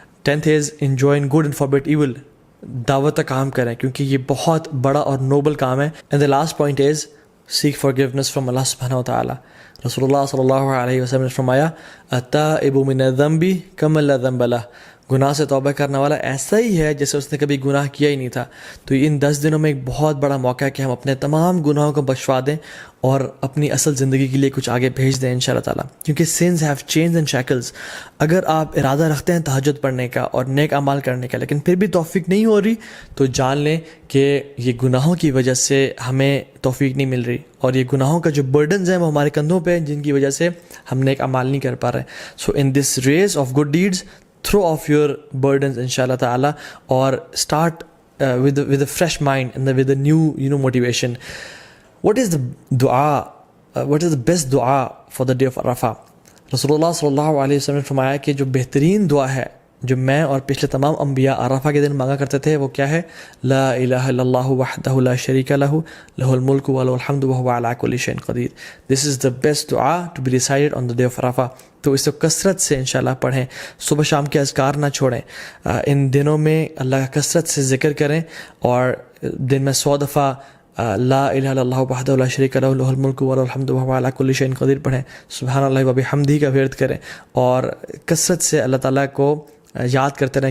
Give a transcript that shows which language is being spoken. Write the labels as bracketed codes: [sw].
[en] 10th is enjoin good and forbid evil. [ur] دعوت کا کام کریں کیونکہ یہ بہت بڑا اور نوبل کام ہے. [en] And the last point is seek forgiveness from Allah subhanahu wa ta'ala. [ur] رسول اللہ صلی اللہ علیہ وسلم نے فرمایا [ar] التائب من الذنب کمن لا ذنب لہ. [ur] گناہ سے توبہ کرنے والا ایسا ہی ہے جیسے اس نے کبھی گناہ کیا ہی نہیں تھا. تو ان 10 دنوں میں ایک بہت بڑا موقع ہے کہ ہم اپنے تمام گناہوں کو بخشوا دیں اور اپنی اصل زندگی کے لیے کچھ آگے بھیج دیں انشاءاللہ تعالیٰ. [en] کیونکہ sins have chains and shackles. [ur] اگر آپ ارادہ رکھتے ہیں تہجد پڑھنے کا اور نیک اعمال کرنے کا لیکن پھر بھی توفیق نہیں ہو رہی، تو جان لیں کہ یہ گناہوں کی وجہ سے ہمیں توفیق نہیں مل رہی، اور یہ گناہوں کا جو برڈنز ہیں وہ ہمارے کندھوں پہ ہیں جن کی وجہ سے ہم نیک اعمال نہیں کر پا رہے. [en] So in this race of good deeds throw off your burdens inshallah ta'ala, or start with a fresh mind and with a new motivation. What is the dua, what is the best dua for the day of Arafah? [ur] Rasulullah sallallahu alayhi wa sallam نے فرمایا کہ جو بہترین دعا ہے جو میں اور پچھلے تمام انبیاء عرفہ کے دن مانگا کرتے تھے وہ کیا ہے؟ [ar] لا الہ الا اللہ وحدہ لا شریک لہ لہ الملک ولہ الحمد وہو علی کل شیء قدیر. [en] This is the best dua to be recited on the day of Arafah. [ur] تو اس کو کثرت سے انشاءاللہ پڑھیں، صبح شام کے اذکار نہ چھوڑیں. ان دنوں میں اللہ کا کثرت سے ذکر کریں، اور دن میں 100 دفعہ [ar] لا الہ الا اللہ وحدہ لا شریک لہ لہ الملک ولہ الحمد وہو علی کل شیء قدیر [ur] پڑھیں. سبحان اللہ و بحمدہ کا ورد کریں، اور کثرت سے اللہ تعالیٰ کو یاد کرتے رہیں.